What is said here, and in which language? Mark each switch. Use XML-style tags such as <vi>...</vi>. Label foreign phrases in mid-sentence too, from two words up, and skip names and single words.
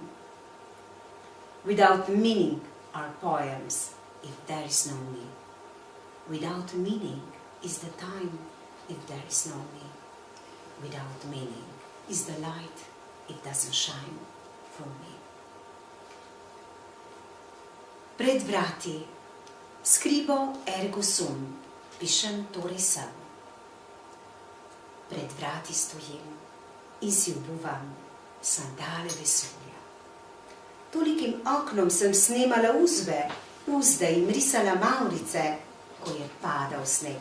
<en>Without meaning are poems if there is no me. Without meaning is the time if there is no me. Without meaning is the light it doesn't shine for me.</en> <sl>Pred vrati,</sl> <la>scrivo ergo sum,</la> <sl>pišem torej sem. Pred vrati stojim in si obuvam sandale vesolja. Tolikim oknom sem snemala uzde in risala mavrice, ko je padal sneg.</sl>